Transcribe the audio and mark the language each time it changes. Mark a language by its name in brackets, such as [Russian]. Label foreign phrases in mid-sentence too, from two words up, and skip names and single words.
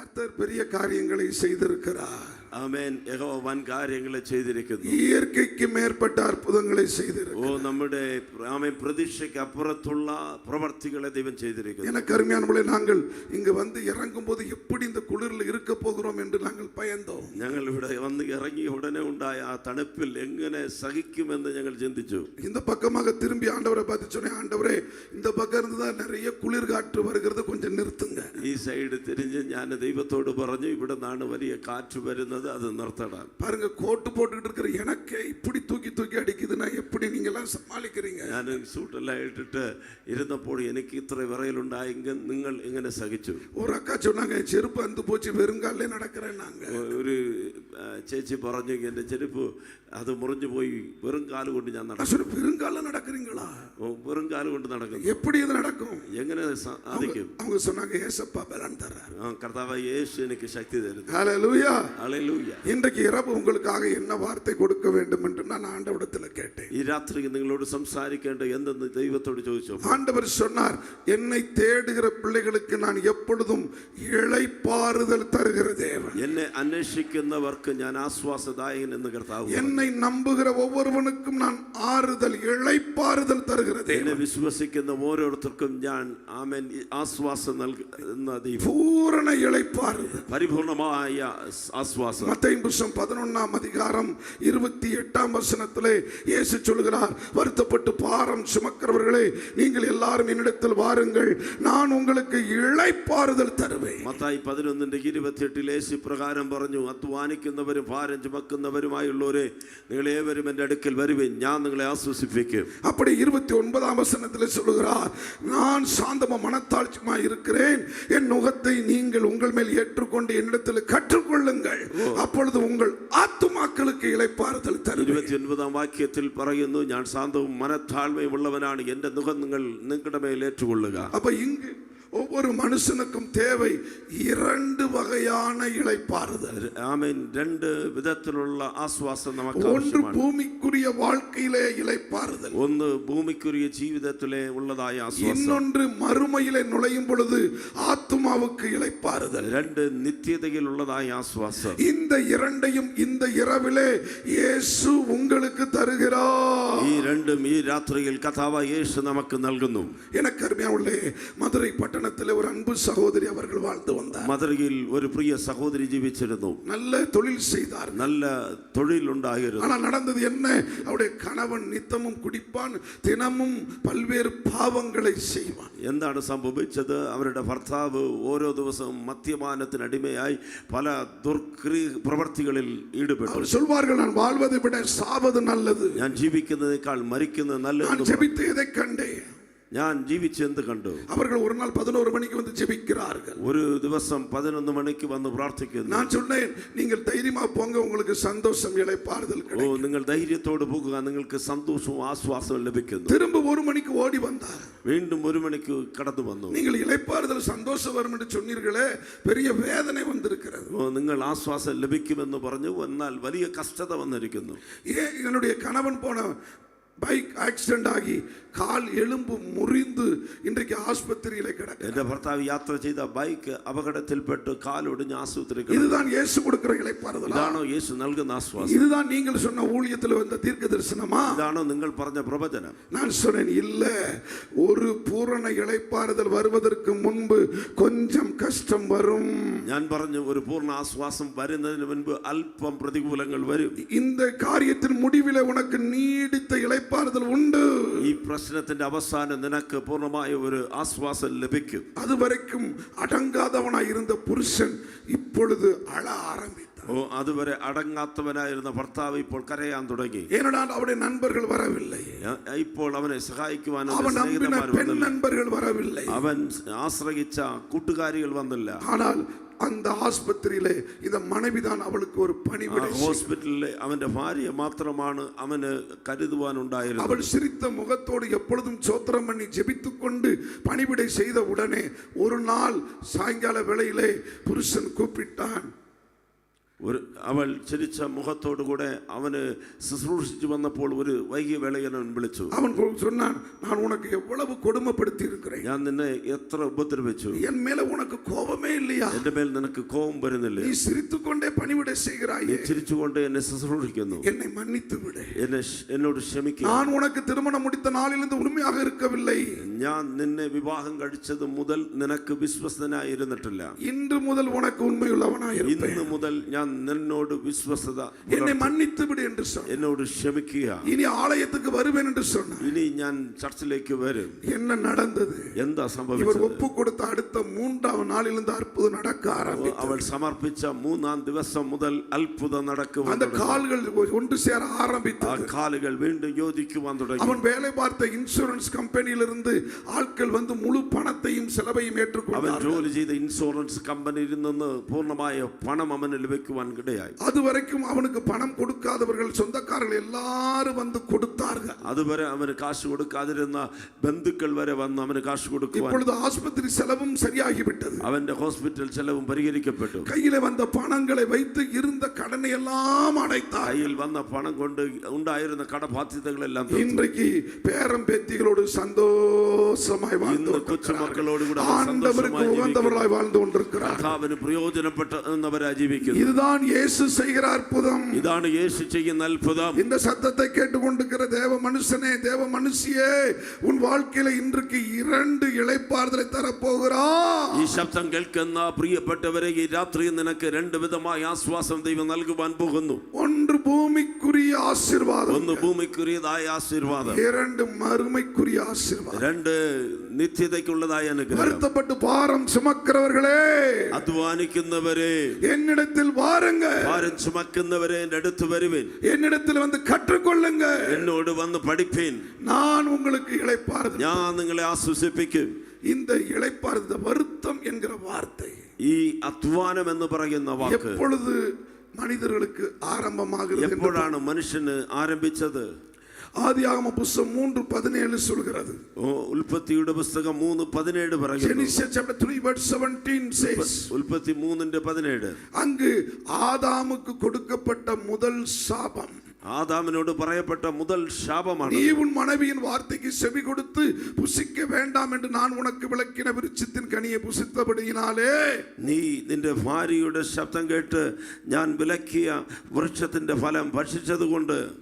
[Tamil] கர்த்தர் பெரிய காரியங்களை செய்திருக்கிறார். [Malayalam] ആമേൻ. യഹോവ വൻ കാര്യങ്ങളെ ചെയ്തിരിക്കുന്നു. [Tamil] இயற்கைக்கு மேற்பட்ட அற்புதங்களை செய்திருக்கிறார். [Malayalam] നമ്മുടെ ആമേൻ പ്രതീക്ഷയ്ക്ക് അപ്പുറത്തുള്ള പ്രവർത്തികളെ ദൈവം ചെയ്തിരിക്കുന്നു. [Tamil] எனக்கு அருமையானவர்களே, நாங்கள் இங்கு வந்து இறங்கும் போது எப்படி இந்த குளிரில் இருக்க போகிறோம் என்று நாங்கள் பயந்தோம். [Malayalam] ഞങ്ങൾ ഇവിടെ വന്ന് ഇറങ്ങിയ ഉടനെ ഉണ്ടായ ആ തണുപ്പിൽ എങ്ങനെ സഹിക്കുമെന്ന് ഞങ്ങൾ ചിന്തിച്ചു. [Tamil] இந்த பக்கமாக திரும்பி ஆண்டவரை பார்த்து சொன்னேன், ஆண்டவரே இந்த பக்கம் இருந்து தான் நிறைய குளிர் காற்று வருகிறது, கொஞ்சம் நிறுத்துங்க. [Malayalam] ഈ സൈഡ് തിരിഞ്ഞ് ഞാൻ ദൈവത്തോട് പറഞ്ഞു, ഇവിടെ നിന്നാണ് വലിയ കാറ്റ് വരുന്നത്, [Tamil] அது நிறுத்தണം. பாருங்க, கோட்டு போட்டுக்கிட்டு இருக்கிற எனக்கு இப்படி தூக்கி தூக்கி அடிக்குதுன்னா எப்படி நீங்க எல்லாம் சமாளிக்கிறீங்க? [Malayalam] ഞാൻ സൂട്ടെല്ലാം ഇട്ടിട്ട് ഇരുന്നപ്പോൾ എനിക്ക് ഇത്ര വിറയലുണ്ടായെങ്കിൽ നിങ്ങൾ എങ്ങനെ സഹിച്ചു? [Tamil] ஒரு அக்கா சொன்னாங்க, செருப்பு அந்து போச்சு, வெறுங்காலே நடக்கிறேன்னாங்க. [Malayalam] ഒരു ചേച്ചി പറഞ്ഞു, എൻ്റെ ചെരുപ്പ് അത് മുറിഞ്ഞു പോയി, വെറും കാല് കൊണ്ട് ഞാൻ നടക്കും. [Tamil] வெறுங்கால நடக்கிறீங்களா? [Malayalam] വെറും കാല് കൊണ്ട് നടക്കും. [Tamil] எப்படி இது நடக்கும்? [Malayalam] എങ്ങനെ സാധിക്കും? [Tamil] அவங்க சொன்னாங்க, ஏசப்பா பலன் தர்றார். [Malayalam] കർത്താവ് യേശു എനിക്ക് ശക്തി തരുന്നു. [Tamil] ஹல்லேலூயா, ஹல்லேலூயா. இன்றைக்கு இரவு உங்களுக்காக என்ன வார்த்தை கொடுக்க வேண்டும் என்று நான் ஆண்டவரிடத்தில் கேட்டேன். [Malayalam] ഈ രാത്രി നിങ്ങളോട് സംസാരിക്കേണ്ട എന്തെന്ന് ദൈവത്തോട് ചോദിച്ചു. [Tamil] ஆண்டவர் சொன்னார், என்னை தேடுகிற பிள்ளைகளுக்கு நான் எப்பொழுதும் இளைப்பாறுதல் தருகிற தேவன். [Malayalam] എന്നെ അന്വേഷിക്കുന്നവർക്ക് ഞാൻ ആശ്വാസദായകൻ എന്ന് കർത്താവ്. [Tamil] என்னை நம்புகிற ஒவ்வொருவனுக்கும் நான் ஆறுதல் இளைப்பாறுதல் தருகிற தேவன். [Malayalam] എന്നെ വിശ്വസിക്കുന്ന ഓരോരുത്തർക്കും ഞാൻ ആമേൻ ആശ്വാസം നൽകുന്ന ദൈവം. [Tamil] பூரண இளைப்பாறுதல், [Malayalam] പരിപൂർണമായ ആശ്വാസം. [Tamil] மத்தேயு புத்தகம் 11ஆம் அதிகாரம் 28ஆம் வசனத்திலே இயேசு சொல்கிறார், வருத்தப்பட்டு பாரம் சுமக்கிறவர்களே நீங்கள் எல்லாரும் என்னிடத்தில் வாருங்கள், நான் உங்களுக்கு இளைப்பாறுதல் தருவேன். [Malayalam] മത്തായി 11:28 യേശു പ്രകാരം പറഞ്ഞു, അധ്വാനിക്കുന്നവരും ഭാരം ചുമക്കുന്നവരുമായുള്ളവരെ നിങ്ങൾ ഏവരും എൻ്റെ അടുക്കൽ വരുവിൻ, ഞാൻ നിങ്ങളെ ആശ്വസിപ്പിക്കും. [Tamil] அப்படி 29ஆம் வசனத்திலே சொல்கிறார், நான் சாந்தமும் மனத்தாழ்ச்சியுமாய் இருக்கிறேன், என் நுகத்தை நீங்கள் உங்கள் மேல் ஏற்றுக்கொண்டு என்னிடத்தில் கற்றுக்கொள்ளுங்கள், அப்பொழுது உங்கள் ஆத்துமாக்களுக்கு இளைப்பாறுதல் தருவேன். [Malayalam] 29ஆம் വാക്യത്തിൽ പറയുന്നു, ഞാൻ ശാന്തവും മനത്താഴ്മയും ഉള്ളവനാണ്, എൻ്റെ നുകം നിങ്ങൾ നിങ്ങളുടെ മേൽ ഏറ്റുകൊള്ളുക. [Tamil] அப்ப இங்கு ஒவ்வொரு மனுஷனுக்கும் தேவை இரண்டு வகையான இளைப்பாறுதல். [Malayalam] ആമേൻ. രണ്ട് വിധത്തിലുള്ള ആശ്വാസം നമുക്ക് [Tamil] ஒன்று [Malayalam] ആവശ്യമാണ്. [Tamil] பூமிக்குரிய வாழ்க்கையிலே இளைப்பாறுதல், [Malayalam] ഒന്ന് ഭൂമിക്കുரிய ജീവിതത്തിലെ ഉള്ളതായ ആശ്വാസം, [Tamil] இன்னொன்று மறுமையிலே நுழையும் பொழுது ஆத்துமாவுக்கு இளைப்பாறுதல். [Malayalam] രണ്ട് നിത്യതയിലുള്ളതായ ആശ്വാസം. [Tamil] இந்த இரண்டையும் இந்த இரவிலே இயேசு உங்களுக்கு தருகிறார். [Malayalam] ഈ രണ്ടും ഈ രാത്രിയിൽ കർത്താവ് യേശു നമുക്ക് നൽകുന്നു. [Tamil] எனக்கு அருமையானவர்களே, மதுரை பட்டணத்திலே ஒரு அன்பு சகோதரி அவர்கள் வாழ்ந்து வந்தார். [Malayalam] മധുരയിൽ ഒരു പ്രിയ സഹോദരി ജീവിച്ചിരുന്നു. [Tamil] நல்ல தொழில் செய்தார், [Malayalam] നല്ല തൊഴിലുണ്ടായിരുന്നു. [Tamil] ஆனால் நடந்தது என்ன? அவருடைய கணவன் நித்தமும் குடிப்பான், தினமும் பல்வேறு பாவங்களை செய்வான். [Malayalam] എന്താണ് സംഭവിച്ചത്? അവരുടെ ഭർത്താവ് ഓരോ ദിവസവും മദ്യപാനത്തിന് അടിമയായി പല പ്രവർത്തികളിൽ ഈടുപ്പെട്ടു. [Tamil] அவர் சொல்வார்கள், நான் வாழ்வதை விட சாவது நல்லது, [Malayalam] ഞാൻ ജീവിക്കുന്നതിനേക്കാൾ മരിക്കുന്നത് നല്ലത്. [Tamil] நான் ஜெபித்து எதை கண்டேன்? [Malayalam] ഞാൻ ജീവിച്ചെന്ത് കണ്ടു? [Tamil] அவர்கள் ஒரு நாள் 11 மணிக்கு வந்து ஜெபிக்கிறார்கள். [Malayalam] ഒരു ദിവസം 11 മണിക്ക് വന്ന് പ്രാർത്ഥിക്കുന്നു. [Tamil] நான் சொன்னேன், நீங்கள் தைரியமா போங்க, உங்களுக்கு சந்தோஷம் இளைப்பாறுதல் கிடைக்கும். [Malayalam] നിങ്ങൾ ധൈര്യത്തോടെ പോകുക, നിങ്ങൾക്ക് സന്തോഷവും ആശ്വാസവും ലഭിക്കുന്നു. [Tamil] திரும்ப 1 மணிக்கு ஓடி வந்தார். [Malayalam] വീണ്ടും 1 മണിക്ക് കടന്നു വന്നു. [Tamil] நீங்கள் இளைப்பாறுதல் சந்தோஷம் வரும் என்று சொன்னீர்களே, பெரிய வேதனை வந்திருக்கிறது. [Malayalam] നിങ്ങൾ ആശ്വാസം ലഭിക്കുമെന്ന് പറഞ്ഞു, എന്നാൽ വലിയ കഷ്ടത വന്നിരിക്കുന്നു. [Tamil] என்னுடைய கணவன் போன [English] bike accident [Tamil] ஆகி கால் எலும்பு முறிந்து இன்றைக்கு ஆஸ்பத்திரியிலே கிடக்கிறார். [Malayalam] എന്റെ ഭർത്താവ് യാത്ര ചെയ്ത ബൈക്ക് അപകടത്തിൽപ്പെട്ട് കാലൊടിഞ്ഞ് ആശുപത്രിയിൽ. [Tamil] இதுதான் இயேசு கொடுக்கிற இளைப்பாறுதல். [Malayalam] ഇതാണോ യേശു നൽകുന്ന ആശ്വാസം? [Tamil] இதுதான் நீங்கள் சொன்ன ஊழியத்தில் வந்த தீர்க்க தரிசனமா? [Malayalam] ഇതാണോ നിങ്ങൾ പറഞ്ഞ പ്രവചനം? [Tamil] நான் சொன்னேன், இல்ல, ஒரு பூரண இளைப்பாறுதல் வருவதற்கு முன்பு கொஞ்சம் கஷ்டம் வரும். [Malayalam] ഞാൻ പറഞ്ഞു, ഒരു പൂർണ്ണ ആശ്വാസം വരുന്നതിന് മുൻപ് അല്പം പ്രതികൂലങ്ങൾ വരും. [Tamil] இந்த காரியத்தின் முடிவிலே உனக்கு நீடித்த இளைப்பாறுதல் உண்டு. [Malayalam] ഈ പ്രശ്നത്തിന്റെ അവസാനം നിനക്ക് പൂർണ്ണമായ ഒരു ആശ്വാസം ലഭിക്കും. [Tamil] அதுவரைக்கும் അടங்காதவனாய் இருந்த புருஷன் இப்பொழுது அழ ஆரம்பித்தார். [Malayalam] അതുവരെ അടങ്ങാത്തവനായിരുന്ന ഭർത്താവ് ഇപ്പോൾ കരയാൻ തുടങ്ങി. [Tamil] ஏனென்றால் அவருடைய நண்பர்கள் வரவில்லை, [Malayalam] ഇപ്പോൾ അവനെ സഹായിക്കുവാൻ [Tamil] அவன் நம்பின பெண் நண்பர்கள் வரவில்லை, [Malayalam] അവൻ ആശ്രയിച്ച കൂട്ടുകാരികൾ വന്നില്ല. [Tamil] ஆனால் அந்த ஆஸ்பத்திரியிலே இந்த மனைவிதான் அவளுக்கு ஒரு பணிவிடை. [Malayalam] ഹോസ്പിറ്റലിലെ അവന്റെ ഭാര്യ മാത്രമാണ് അവന് കരുതുവാനുണ്ടായിരുന്നത്. [Tamil] அவள் சிரித்த முகத்தோடு எப்பொழுதும் சோத்திரம் பண்ணி ஜெபித்துக் கொண்டு பணிவிடை செய்த உடனே ஒரு நாள் சாயங்கால வேளையிலே புருஷன் கூப்பிட்டான், [Malayalam] അവൾ ചിരിച്ച മുഖത്തോടുകൂടെ അവന് ശുശ്രൂഷിച്ചു വന്നപ്പോൾ ഒരു വൈകിയ വേളയിൽ അവൻ വിളിച്ചു. [Tamil] அவன் சொன்னான், நான் உனக்கு எவ்வளவு கொடுமைப்படுத்தி இருக்கிறேன், [Malayalam] ഞാൻ നിന്നെ എത്ര ഉപദ്രവിച്ചു, [Tamil] என் மேல உனக்கு கோபமே இல்லையா, [Malayalam] എന്റെ മേൽ നിനക്ക് കോപം വരുന്നില്ലേ, [Tamil] நீ சிரித்துக்கொண்டே பணிவிட [Malayalam] നീ [Tamil] செய்கிறாயே, [Malayalam] ചിരിച്ചുകൊണ്ട് എന്നെ ശുശ്രൂഷിക്കുന്നു, [Tamil] என்னை மன்னித்து விடு, [Malayalam] എന്നോട് ക്ഷമിക്കുക. [Tamil] நான் உனக்கு திருமணம் முடித்த நாளிலிருந்து உண்மையாக இருக்கவில்லை, [Malayalam] ഞാൻ നിന്നെ വിവാഹം കഴിച്ചത് മുതൽ നിനക്ക് വിശ്വസ്തനായിരുന്നിട്ടില്ല, [Tamil] இன்று முதல் உனக்கு உண்மையுள்ளவனாய் இருப்பேன், [Malayalam] ഇന്ന് മുതൽ ഞാൻ നിന്നോട് വിശ്വസ്തത, [Tamil] என்னை மன்னித்து விடு என்று சொன்னான். [Malayalam] എന്നോട് ക്ഷമിക്കുക, [Tamil] இனி ஆலயத்துக்கு வருவேன் என்று சொன்னான். [Malayalam] ഇനി ഞാൻ ചർച്ചിലേക്ക് വരും. [Tamil] என்ன நடந்தது? [Malayalam] എന്താ [Tamil] இவர் [Malayalam] സംഭവിച്ചത്? [Tamil] ஒப்பு கொடுத்த அடுத்த 3ஆம் நாளிலிருந்து அற்புதம் நடக்க ஆரம்பித்தது. [Malayalam] അവൾ സമർപ്പിച്ച 3-ാം ദിവസം മുതൽ അത്ഭുതം നടക്കുവാൻ [Tamil] அந்த [Malayalam] തുടങ്ങി. [Tamil] கால்கள் ஒன்று சேர [Malayalam] ആ [Tamil] ஆரம்பித்தது. [Malayalam] കാലുകൾ വീണ്ടും യോജിക്കുവാൻ തുടങ്ങി. [Tamil] அவன் வேலை பார்த்த இன்சூரன்ஸ் கம்பெனியிலிருந்து ஆட்கள் வந்து முழு பணத்தையும் செலவையும் [Malayalam] അവൻ [Tamil] ஏற்றுக்கொண்டார்கள். [Malayalam] ജോലി ചെയ്ത ഇൻഷുറൻസ് കമ്പനിയിൽ നിന്ന് പൂർണ്ണമായ പണം അവന് ലഭിക്കുവാൻ ഇടയായി. [Tamil] அதுவரைக்கும் அவனுக்கு பணம் கொடுக்காதவர்கள் சொந்தக்காரர்கள் எல்லாரும் வந்து கொடுத்தார்கள். [Malayalam] അതുവരെ അവന് കാശ് കൊടുക്കാതിരുന്ന ബന്ധുക്കൾ വരെ വന്ന് അവന് കാശ് കൊടുക്കുവാൻ. [Tamil] இப்பொழுது ஆஸ்பத்திரி செலவும் சரியாகிவிட்டது. [Malayalam] അവന്റെ ഹോസ്പിറ്റൽ ചെലവും പരിഹരിക്കപ്പെട്ടു. [Tamil] கையில வந்த பணங்களை வைத்து இருந்த கடனை எல்லாம் அடைத்தார். [Malayalam] കയ്യിൽ വന്ന പണം കൊണ്ട് ഉണ്ടായിരുന്ന കടബാധ്യതകളെല്ലാം തീർത്തു. [Tamil] இன்றைக்கு பேரம் பேத்திகளோடு சந்தோஷமாய் வாழ்ந்து [Malayalam] ഇന്ന് കൊച്ചുമക്കളോട് കൂടെ [Tamil] ஆண்டவருக்கு உகந்தவர்களாய் வாழ்ந்து கொண்டிருக்கிறார். [Malayalam] കർത്താവിന് പ്രയോജനപ്പെട്ടവരായി ജീവിക്കുന്നു. [Tamil] இதுதான் இயேசு செய்கிற அற்புதம். [Malayalam] ഇതാണ് യേശു ചെയ്യുന്ന അത്ഭുതം. [Tamil] இந்த சத்தத்தை கேட்டுக்கொண்டிருக்கிற தேவ மனுஷனே, தேவ மனுஷியே, உன் வாழ்க்கையில இன்றைக்கு 2 இளைப்பாறுதலை தரப்போகிறார். [Malayalam] ഈ ശബ്ദം കേൾക്കുന്ന പ്രിയപ്പെട്ടവരെ, ഈ രാത്രി നിനക്ക് 2 വിധമായ ആശ്വാസം ദൈവം നൽകുവാൻ പോകുന്നു. [Tamil] ஒன்று பூமிக்குரிய ஆசீர்வாதம், [Malayalam] ഒന്ന് ഭൂമിക്കുரியതായ ആശീർവാദം, [Tamil] 2 மறுமைக்குரிய ஆசீர்வாதம். [Malayalam] 2 നിത്യതയ്ക്കുള്ളതായ അനുഗ്രഹം. [Tamil] வருத்தப்பட்டு பாரம் சுமக்கிறவர்களே, [Malayalam] അധ്വാനിക്കുന്നവരെ, [Tamil] என்னிடத்தில் வாருங்க, [Malayalam] ഭാരം ചുമക്കുന്നവരെ എൻ്റെ അടുത്ത് വരുവിൻ, [Tamil] என்னிடத்தில் வந்து கற்றுக்கொள்ளுங்க, [Malayalam] എന്നോട് വന്ന് പഠിപ്പിൻ, [Tamil] நான் உங்களுக்கு இளைப்பாறுதல். [Malayalam] ഞാൻ നിങ്ങളെ ആശ്വസിപ്പിക്കും. [Tamil] இந்த இளைப்பாறுதல், வருத்தம் என்கிற வார்த்தை [Malayalam] ഈ അധ്വാനം എന്ന് പറയുന്ന വാക്ക് [Tamil] எப்பொழுது மனிதர்களுக்கு ஆரம்பமாகிறது? [Malayalam] എപ്പോഴാണ് മനുഷ്യന് ആരംഭിച്ചത്? [Tamil] ஆதியாகம புத்தகம் 3:17 சொல்கிறது. [Malayalam] ഉൽപ്പത്തിയുടെ പുസ്തകം 3:17 പറയുന്നു. [English] Genesis chapter 3 verse 17 says, [Malayalam] ഉൽപ്പത്തി 3:17 [Tamil] அங்கு ஆதாமுக்கு கொடுக்கப்பட்ட முதல் சாபம், [Malayalam] ആദാമിനോട് പറയപ്പെട്ട മുതൽ ശാപമാണ്. [Tamil] நீ உன் மனைவியின் வார்த்தைக்கு செவி கொடுத்து புசிக்க வேண்டாம் என்று நான் உனக்கு விளக்கின விருட்சத்தின் கனியை புசித்தபடியினாலே, [Malayalam] നീ നിന്റെ ഭാര്യയുടെ ശബ്ദം കേട്ട് ഞാൻ വിലക്കിയ വൃക്ഷത്തിന്റെ ഫലം ഭക്ഷിച്ചതുകൊണ്ട്